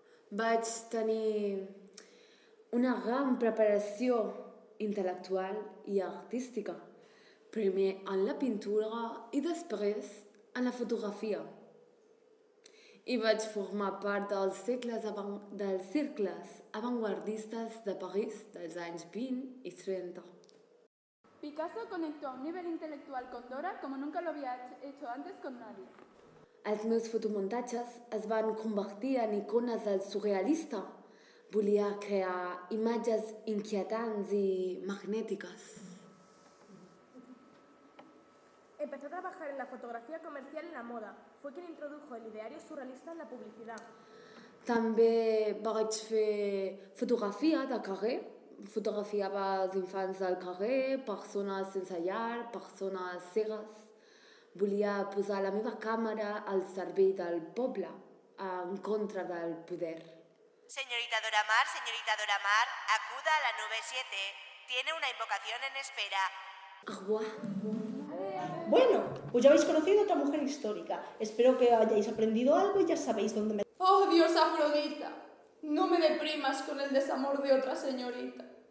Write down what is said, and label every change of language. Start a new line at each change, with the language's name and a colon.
Catalan: Vaig tenir una gran preparació intel·lectual i artística, primer en la pintura i després en la fotografia. i vaig formar part dels cercles avantguardistes de París dels anys 20 i 30.
Spanish: Picasso conectó a un nivel intelectual con Dora como nunca lo había hecho antes con nadie.
Catalan: Els meus fotomuntatges es van convertir en icones del surrealista. Volia crear imatges inquietants i magnètiques.
Spanish: Empezó a trabajar en la fotografía comercial y en la moda. Fue quien introdujo el ideario surrealista en la publicidad.
Catalan: També vaig fer fotografia de carrer. Fotografiava els infants del carrer, persones sense llar, persones cegues. Volia posar la meva càmera al servei del poble, en contra del poder.
Spanish: Señorita Dora Maar, acuda a la nube 7. Tiene una invocación en espera.
French: Au revoir.
Spanish: Bueno, pues ya habéis conocido a otra mujer histórica. Espero que hayáis aprendido algo y ya sabéis dónde me... Oh, Dios Afrodita, no me deprimas con el desamor de otra señorita.